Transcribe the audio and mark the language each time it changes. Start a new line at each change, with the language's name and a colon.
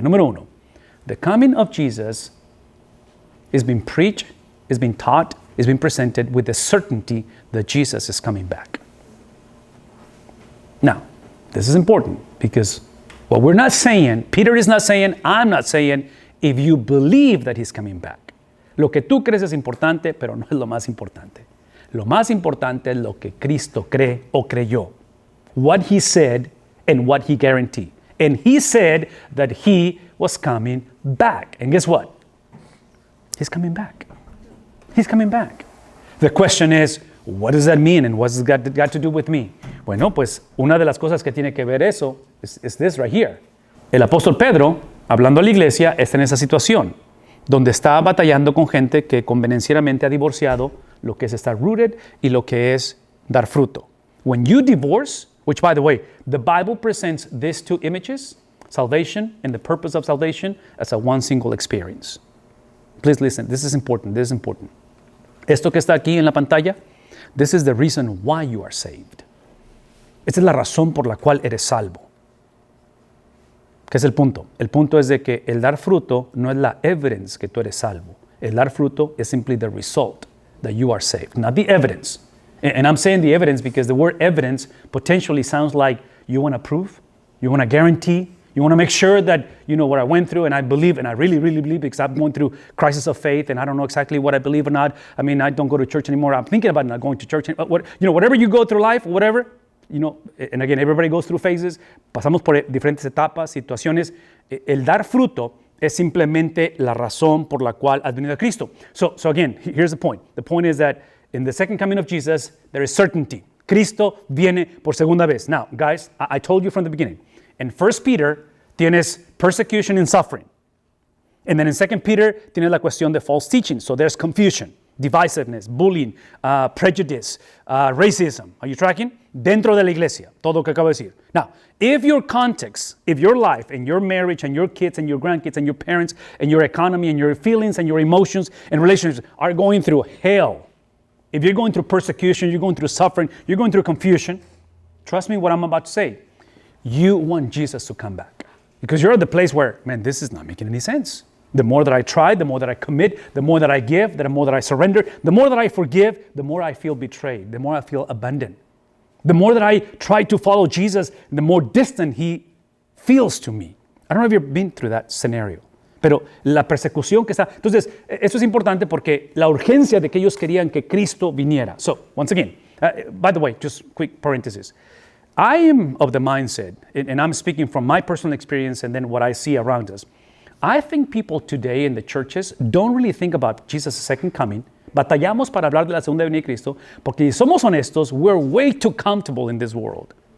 Spanish: Número uno,
English: the coming of Jesus is being preached, is being taught, is being presented with the certainty that Jesus is coming back. Now, this is important because what we're not saying, Peter is not saying, I'm not saying, if you believe that he's coming back.
Spanish: Lo que tú crees es importante, pero no es lo más importante. Lo más importante es lo que Cristo cree o creyó.
English: What he said and what he guaranteed. And he said that he was coming back. And guess what? He's coming back. He's coming back. The question is, what does that mean and what's it got to do with me?
Spanish: Bueno, pues una de las cosas que tiene que ver eso
English: is this right here.
Spanish: El apóstol Pedro, hablando a la iglesia, está en esa situación, donde está batallando con gente que convenencieramente ha divorciado lo que es estar
English: rooted
Spanish: y lo que es dar fruto.
English: When you divorce, which by the way, the Bible presents these two images, salvation and the purpose of salvation, as a one single experience. Please listen, this is important, this is important.
Spanish: Esto que está aquí en la pantalla,
English: this is the reason why you are saved.
Spanish: Esta es la razón por la cual eres salvo. ¿Qué es el punto? El punto es de que el dar fruto no es la
English: evidence
Spanish: que tú eres salvo. El dar fruto
English: is simply the result that you are saved, not the evidence. And I'm saying the evidence because the word evidence potentially sounds like you want to prove, you want to guarantee, you want to make sure that you know what I went through and I believe, and I really, really believe because I'm going through crisis of faith and I don't know exactly what I believe or not. I mean, I don't go to church anymore. I'm thinking about not going to church. Whatever you go through life, whatever, and again, everybody goes through phases.
Spanish: Pasamos por diferentes etapas, situaciones. El dar fruto es simplemente la razón por la cual has venido a Cristo.
English: So again, here's the point. The point is that in the second coming of Jesus, there is certainty.
Spanish: Cristo viene por segunda vez.
English: Now, guys, I told you from the beginning. In 1 Peter,
Spanish: tienes
English: persecution and suffering. And then in 2 Peter,
Spanish: tienes la cuestión de
English: false teaching. So there's confusion, divisiveness, bullying, prejudice, racism. Are you tracking?
Spanish: Dentro de la iglesia, todo lo que acabo de decir.
English: Now, if your context, if your life and your marriage and your kids and your grandkids and your parents and your economy and your feelings and your emotions and relationships are going through hell, if you're going through persecution, you're going through suffering, you're going through confusion, trust me what I'm about to say. You want Jesus to come back. Because you're at the place where, man, this is not making any sense. The more that I try, the more that I commit, the more that I give, the more that I surrender, the more that I forgive, the more I feel betrayed, the more I feel abandoned. The more that I try to follow Jesus, the more distant he feels to me. I don't know if you've been through that scenario.
Spanish: Pero la persecución que está... Entonces, esto es importante porque la urgencia de que ellos querían que Cristo viniera.
English: So, once again, by the way, just quick parenthesis. I am of the mindset, and I'm speaking from my personal experience and then what I see around us. I think people today in the churches don't really think about Jesus' second coming.
Spanish: Batallamos para hablar de la segunda venida de Cristo porque si somos honestos,
English: we're way too comfortable in this world.